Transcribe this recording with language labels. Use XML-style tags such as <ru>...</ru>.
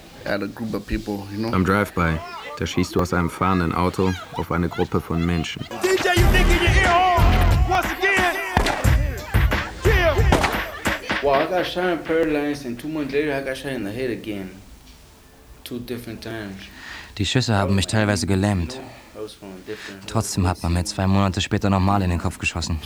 <de>Am Drive-By, da schießt du aus einem fahrenden Auto auf eine Gruppe von Menschen.</de> <en>Well, I got shot in paralyzed and 2 months later I got shot in the head again. 2 different times.</en> <de>Die Schüsse haben mich teilweise gelähmt. Trotzdem hat man mir 2 Monate später nochmal in den Kopf geschossen.</de>